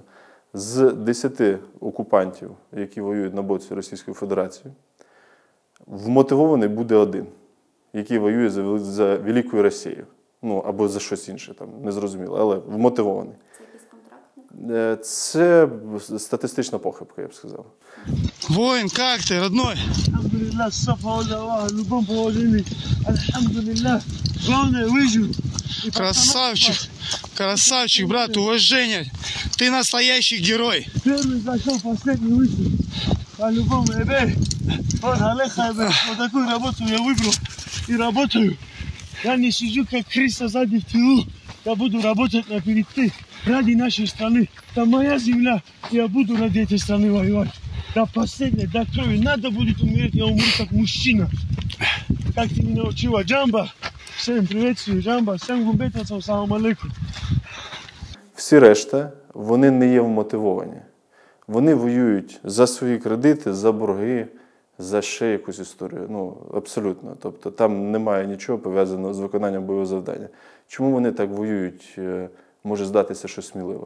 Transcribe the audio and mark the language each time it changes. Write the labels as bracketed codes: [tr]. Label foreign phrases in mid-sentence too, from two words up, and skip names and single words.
[uk] З 10 окупантів, які воюють на боці Російської Федерації, вмотивований буде 1, який воює за Велику Росію. Ну, або за щось інше, там, незрозуміло, але вмотивований. Це якийсь контрактник? Це статистична похибка, я б сказав. [ru] Воин, как ты, родной? Альхамдулилlah, сафа в любом положении. Альхамдулилlah, главное выжил. Красавчик, красавчик, брат, уважение. Ты настоящий герой. Первый зашел, последний вышел. По-любому, вот Алеха, вот такую работу я выбрал и работаю. Я не сижу как крыса сзади в тылу. Я буду работать на передке ради нашей страны. Это моя земля, и я буду ради этой страны воевать. До последней, до крови. Надо будет умереть, я умру как мужчина. Как ты меня учила, Джамба. Всем приветствую, Джамба. Всем гумбетовцам, [ar] سلام عليكم. [uk] Всі решта, вони не є вмотивовані. Вони воюють за свої кредити, за борги, за ще якусь історію. Ну, абсолютно. Тобто там немає нічого пов'язаного з виконанням бойового завдання. Чому вони так воюють, може здатися, що сміливо?